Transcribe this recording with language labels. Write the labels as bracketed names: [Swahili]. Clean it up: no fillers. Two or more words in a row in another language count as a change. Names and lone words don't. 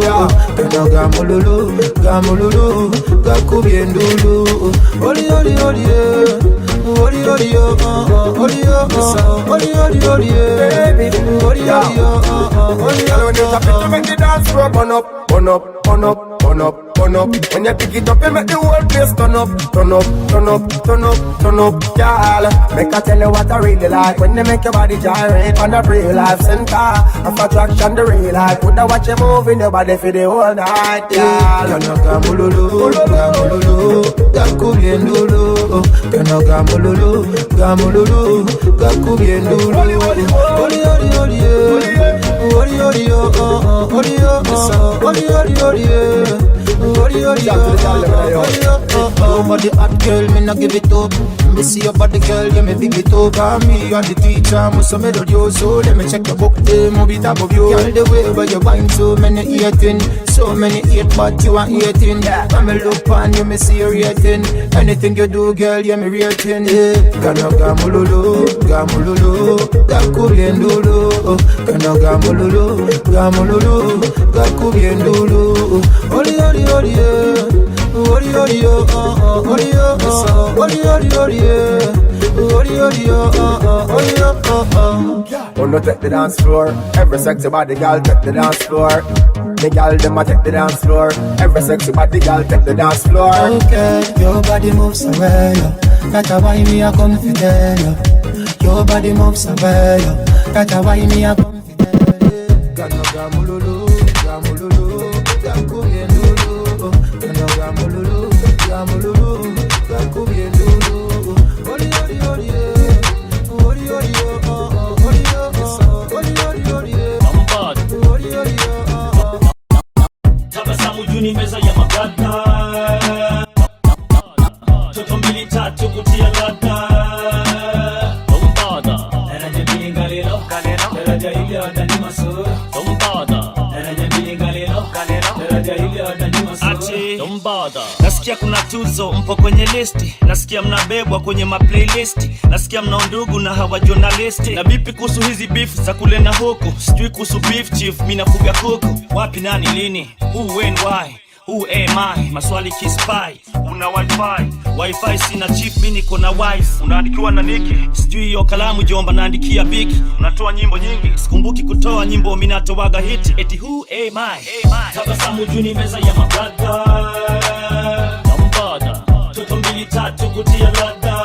[English] Gamululu, gamululu, gakubiendulu. Oli oli oli oli oli oli oli oli oli baby, oli oli oli. Make the dance floor burn up, burn up, burn up, burn up, burn up. When you pick it up, you make the whole place turn up, turn up, turn up, turn up, turn up. Girl, make I tell you what I really like. When they make your body gyrate on the real life center of attraction, the real life. Would I watch you moving your body for the whole night, girl? Gamululu, gamululu, gakubiendulu. Gamululu, gamululu, gakubiendulu. Oli oli oli oli oli oli oli body hot girl, me not give it up. Me see your body girl, yeah me big it up. Me and the teacher, must have made you. So let me check your book, the movie top of you. Girl, the way where you wine, so many eating, so many eat, but you are eating. When me look on you, me see you rating. Anything you do, girl, yeah me rating. Gano gamululu, gamululu, gakubiendulu. Gano gamululu, gamululu, gakubiendulu. Oli oli oli oli oli oli oli oli oli. Wanna take the dance floor? Every sexy body girl take the dance floor. The girl dem a take the dance floor. Every sexy body girl take the dance floor. Okay, your body moves away, that's why me a come fi tell you. Your body moves away, that's why me a come fi tell you. Gano gamululu, gamululu, gakubiendulu. Gano gamululu, gamululu, gakubiendulu. Oli oli oli oli oli oli oli oli. [Swahili] Tabasamu juni meza ya magata, toto mbili tatu kutia lata. Tombada Daraja bili galilo, daraja hili adani masura. Tombada Daraja bili galilo, daraja hili adani masura. Tombada nasikia kuna tuzo mpo kwenye listi, nasikia mnabebwa kwenye maplaylist, nasikia mna ndugu na hawa journalisti. Na vipi kuhusu hizi beef za kule na huku? Sijui kuhusu beef chief, mimi nafuga kuku. Wapi nani lini? [English] Who when why? Who am I? [Swahili] Maswali kispy. Una wifi sina chief, mimi niko na wife. Unaandikiwa na niki, sijui hiyo kalamu jomba naandikia biki. Unatoa nyimbo nyingi, sikumbuki kutoa nyimbo mimi natoaga hiti. [English] Eti who am I? [Swahili] Tabasamu juni meza ya mabrada. Tombada toto mbili tatu kutia ladha.